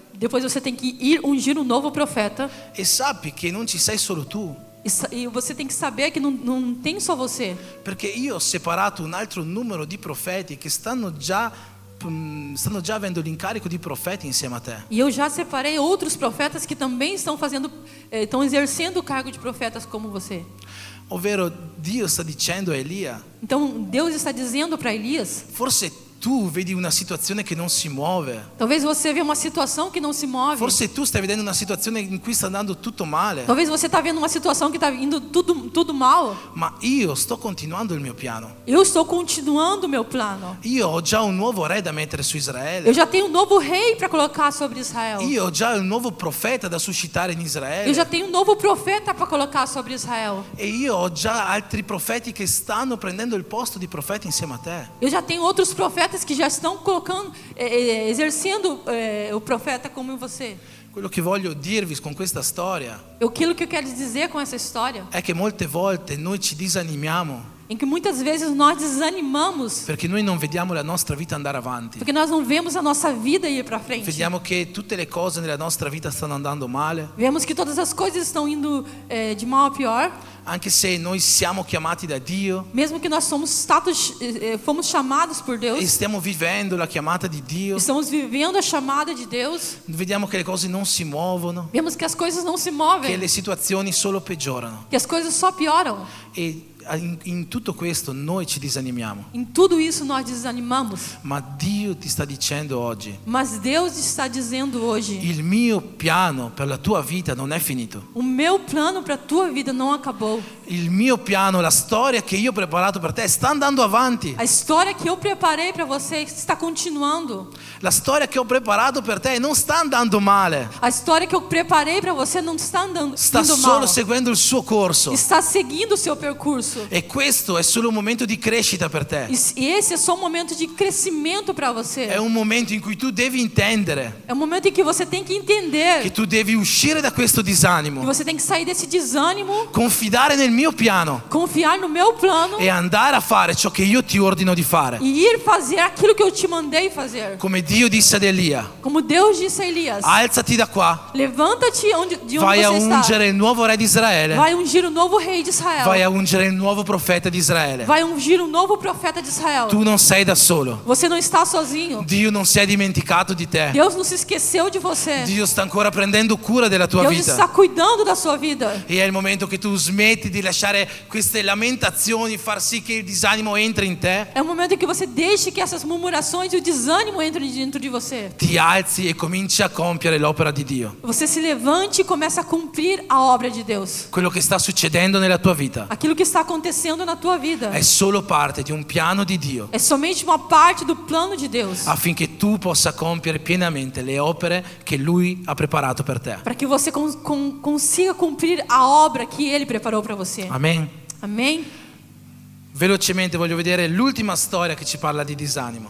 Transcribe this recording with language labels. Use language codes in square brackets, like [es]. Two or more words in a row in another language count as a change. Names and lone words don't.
[pt] Depois você tem que ir ungir um novo profeta. [it] e sappi che non ci sei solo tu, [pt] E você tem que saber que não tem só você. [it] perché io ho separato un altro numero di profeti che stanno già avendo l'incarico di profeti insieme a te. [pt] E eu já separei outros profetas que também estão exercendo o cargo de profetas como você. [it] Ovvero Dio sta dicendo a Elia: [pt] Então Deus está dizendo para Elias: [it] forse tu vedi una situazione che non si muove, [pt] talvez você vê uma situação que não se move. [it] forse tu stai vedendo una situazione in cui sta andando tutto male, [pt] Talvez você está vendo uma situação que está indo tudo mal. [it] ma io sto continuando il mio piano. [pt] Eu estou continuando o meu plano. [it] Io ho già un nuovo re da mettere su [pt] Eu Israele, já tenho um novo rei para colocar sobre Israel. [it] io ho già un nuovo profeta da suscitare in [pt] Eu Israele, já tenho um novo profeta para colocar sobre Israel. [it] e io ho già altri profeti che stanno prendendo il posto di profeti insieme a te. [pt] Eu já tenho outros profetas que já estão colocando, exercendo o profeta como você. [it] Quello che voglio dirvi con questa storia [pt] Aquilo que eu quero dizer com essa história [it] è che molte volte noi ci disanimiamo [pt] em que muitas vezes nós desanimamos [it] perché noi non vediamo la nostra vita andare avanti. [pt] porque nós não vemos a nossa vida ir para frente. [it] Vediamo che tutte le cose nella nostra vita stanno andando male, [pt] Vemos que todas as coisas estão indo de mal a pior, [it] anche se noi siamo chiamati da Dio [pt] mesmo que nós fomos chamados por e Deus, [it] stiamo vivendo la chiamata di Dio. [pt] estamos vivendo a chamada de Deus, [it] Vediamo che le cose non si muovono, [pt] vemos que as coisas não se che movem, [it] le situazioni solo peggiorano. [pt] que as coisas só pioram. [it] E in tutto questo noi ci disanimiamo. [pt] Em tudo isso nós desanimamos. [it] Ma Dio ti sta dicendo oggi, [pt] Mas Deus está dizendo hoje: [it] il mio piano per la tua vita non è finito. [pt] o meu plano para a tua vida não acabou. [it] Il mio piano, la storia che io ho preparato per te sta andando avanti. [pt] A história que eu preparei para você está continuando. [it] La storia che ho preparato per te non sta andando male. [pt] A história que eu preparei para você não está andando Sta indo solo mal. [it] seguendo il suo corso. [pt] Está seguindo o seu percurso. [it] E questo è solo un momento di crescita per te. [pt] E esse é só um momento de crescimento para você. [it] È un momento in cui tu devi intendere [pt] É um momento em que você tem que entender [it] che tu devi uscire da questo [pt] que disanimo, você tem que sair desse desânimo, [it] confidare nel mio piano [pt] confiar no meu plano [it] e andare a fare ciò che io ti ordino di fare. [pt] e ir fazer aquilo que eu te mandei fazer. [it] Come Dio disse ad Elia, [pt] Como Deus disse a Elias: [it] alzati da qua, [pt] levanta-te de onde [it] vai a [pt] você está. [it] ungere il nuovo re di Israele, [pt] Vai ungir o novo rei de Israel. [it] vai a ungere il nuovo profeta di Israele. [pt] Vai ungir um novo profeta de Israel. [it] Tu non sei da solo. [pt] Você não está sozinho. [it] Dio non si è dimenticato di te. [pt] Deus não se esqueceu de você. [it] Dio sta ancora prendendo cura della tua [pt] Deus vita. está cuidando da sua vida. [it] E è il momento che tu smetti di lasciare queste lamentazioni far sì che il disanimo entri in te. [pt] É o momento em que você deixe que essas murmurações e o desânimo entrem dentro de você. [it] Ti alzi e cominci a compiere l'opera di Dio. [pt] Você se levante e comece a cumprir a obra de Deus. [it] Quello che sta succedendo nella tua vita [pt] Aquilo que está acontecendo na tua vida [it] è solo parte di un piano di Dio [pt] é somente uma parte do plano de Deus, [it] affinché tu possa compiere pienamente le opere che Lui ha preparato per te. [pt] para que você consiga cumprir a obra que Ele preparou para você. [it] Amen. [pt] Amém? [it] Velocemente voglio vedere l'ultima storia che ci parla di disanimo.